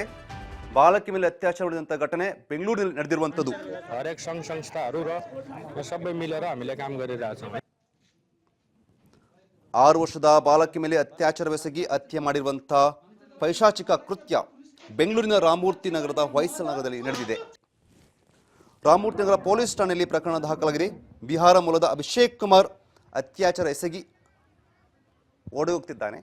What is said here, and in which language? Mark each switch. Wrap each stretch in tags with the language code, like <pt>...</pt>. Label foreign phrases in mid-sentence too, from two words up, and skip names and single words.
<kn>ಬಾಲಕಿ ಮೇಲೆ ಅತ್ಯಾಚಾರ ನಡೆದಂತಹ ಘಟನೆ ಬೆಂಗಳೂರಿನಲ್ಲಿ ನಡೆದಿರುವಂತದ್ದು.</kn> <ne>हरेक संघ संस्थाहरू र सबै मिलेर हामीले काम गरिरहेछौँ.</ne> <kn>6 ವರ್ಷದ ಬಾಲಕಿ ಮೇಲೆ ಅತ್ಯಾಚಾರವೆಸಗಿ ಹತ್ಯೆ ಮಾಡಿರುವಂತಹ ಪೈಶಾಚಿಕ ಕೃತ್ಯ ಬೆಂಗಳೂರಿನ ರಾಮಮೂರ್ತಿ ನಗರದ ಹೊಯ್ಸಳ ನಗರದಲ್ಲಿ ನಡೆದಿದೆ. ರಾಮಮೂರ್ತಿ ನಗರ ಪೊಲೀಸ್ ಠಾಣೆಯಲ್ಲಿ ಪ್ರಕರಣ ದಾಖಲಾಗಿದೆ. ಬಿಹಾರ ಮೂಲದ ಅಭಿಷೇಕ್ ಕುಮಾರ್ ಅತ್ಯಾಚಾರ ಎಸಗಿ ಓಡಿ ಹೋಗ್ತಿದ್ದಾನೆ.</kn>